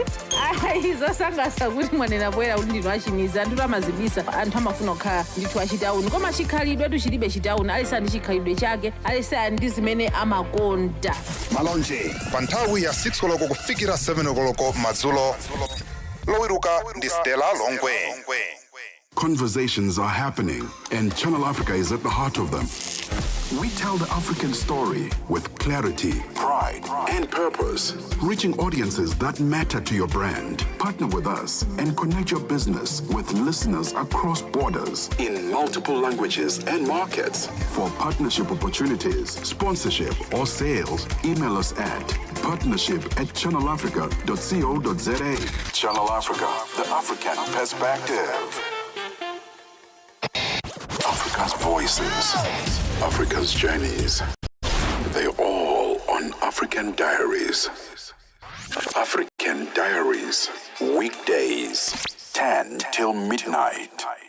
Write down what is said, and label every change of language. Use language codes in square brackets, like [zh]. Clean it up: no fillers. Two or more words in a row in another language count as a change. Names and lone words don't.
[ny] Zosangalatsa kuti mwanena poyera kuti ndinu achimizi. Anthu amazibisa, anthu amafuna kukhala ndithu achitauni. Koma chikhalidwe chilibe chitauni, alisa ndi chikhalidwe chake, alisa ndi zimene amakonda. malonje pa nthawi ya 6 koloko kufikira 7 koloko madzulo lowiruka ndi Stella Longwe. [en] Conversations are happening, and Channel Africa is at the heart of them. We tell the African story with clarity, pride, and purpose, reaching audiences that matter to your brand. Partner with us and connect your business with listeners across borders in multiple languages and markets. For partnership opportunities, sponsorship, or sales, email us at partnership@channelafrica.co.za. Channel Africa, the African perspective. Africa's voices, Africa's journeys. They're all on African Diaries. African Diaries, weekdays, 10 till midnight.